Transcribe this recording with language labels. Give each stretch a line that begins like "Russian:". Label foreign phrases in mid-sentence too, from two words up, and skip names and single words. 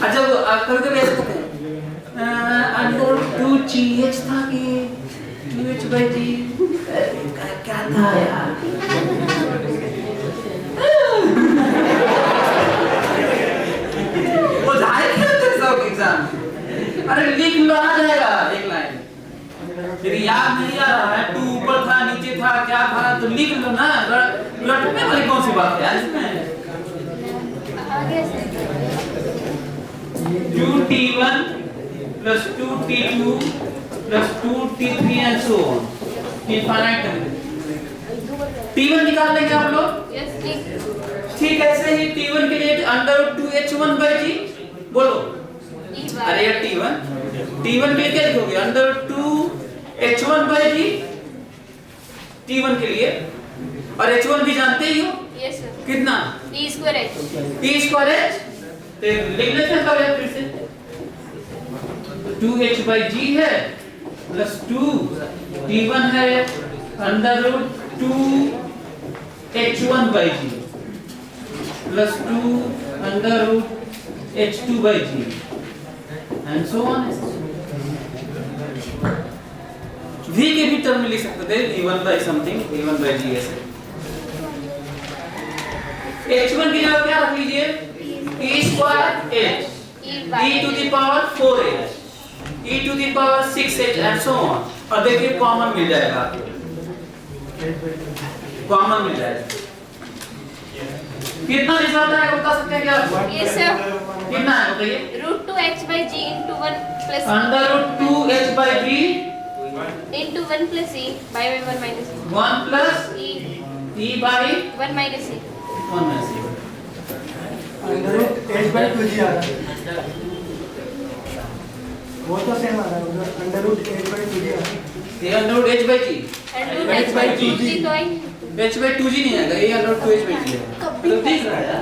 Hindi: और जब कभी-कभी ऐसे कहते हैं √2gh था कि 2h/g, क्या था यार, वो जाएगा सब एग्जाम, अरे लिख लो आ जाएगा एक लाइन। यदि याद नहीं आ रहा है, 2 ऊपर था नीचे था क्या था तो लिख लो ना, रटने वाली कौन सी बात है यार इसमें।
English: 2T1 plus 2T2 plus 2T3 and so on, इनफाइनाइट।
Hindi: T1 निकाल लेंगे आप लोग, ठीक ऐसे ही T1 के लिए √2h1/g बोलो। अरे यार T1 के लिए क्या लिखोगे, √2h1/g T1 के लिए, और h1 भी जानते ही हो,
English: yes sir,
Hindi: कितना T²h, तो लिख लेते हैं कब फिर से, 2h/g है प्लस 2 T1 है √2h1/g plus 2 √h2/g
English: and so on।
Hindi: v के भी टर्म में लिख सकते थे, v1/something, v1/g ऐसे। h1 की जगह क्या रख लीजिए,
English: e²h, e⁴h, e⁻⁶h and so on।
Hindi: और देखिए कॉमन मिल जाएगा, कॉमन मिल जाएगा। कितना रिजल्ट आएगा बता सकते हैं क्या आप?
English: yes sir,
Hindi: कितना है बताइए,
English: √2h/g into 1 plus √2h/g into 1 plus e by 1 minus e 1 plus e e by 1 minus e 1 minus e
Hindi: √h/2g आ रहा है, वो तो सेम आ रहा है, उधर √h/2g आ रहा है, ये √h/g √h/2g तो आई h/2g नहीं आएगा, ये √2h/g है, तो दिख रहा है यार।